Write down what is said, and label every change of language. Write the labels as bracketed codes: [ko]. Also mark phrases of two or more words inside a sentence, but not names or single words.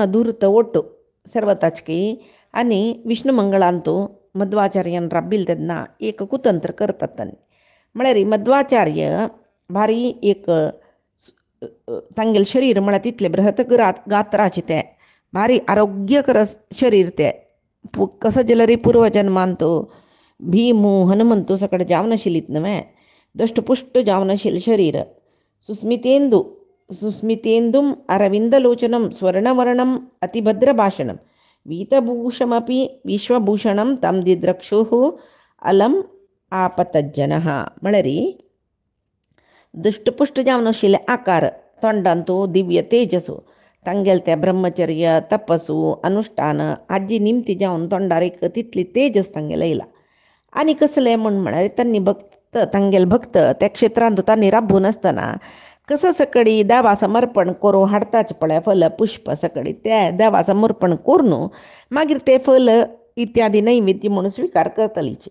[kok] धूर्त ओट सर्वताचकी आनी विष्णू मंगळांत मध्वाचार्यान राबिल्ले तेन्ना एक कुतंत्र करतात तांणी म्हळ्यार मध्वाचार्य भारी एक तांगेलें शरीर म्हळ्यार तितलें बृहत गात्राचें तें भारी आरोग्यकर शरीर तें कसो जाल्यार पूर्व जन्मांत भीम हनुमंत सकड जावन आशिल्लीत न्हय दष्टपुष्ट जावन आशिल्लें शरीर [sa] सुस्मितेंदुम अरविंदलोचनम स्वर्णवर्णम अतिभद्रभाषणम वीतभूषमपि विश्वभूषणम तम दिद्रक्षुः अलम आपतज्जनः [kok] म्हळ्यार दष्टपुष्ट जावन आशिल्ले आकार तोंडांत दिव्य तेजसो तांगेल ते ब्रह्मचर्य तपसू अनुष्ठान हाजी निमती जावन तोंडार एक तितली तेजस तांगेले येयला. आनी कसलें म्हळ्यार तांणी तांगेले भक्त त्या क्षेत्रांत तांणी राबून आसतना कसं सकडी देवा समर्पण करून हाडताच पळय फल पुष्प सकडी ते देवा समर्पण करून मागीर ते फल इत्यादी नैवेद्य म्हणून स्विकार करतलीचे.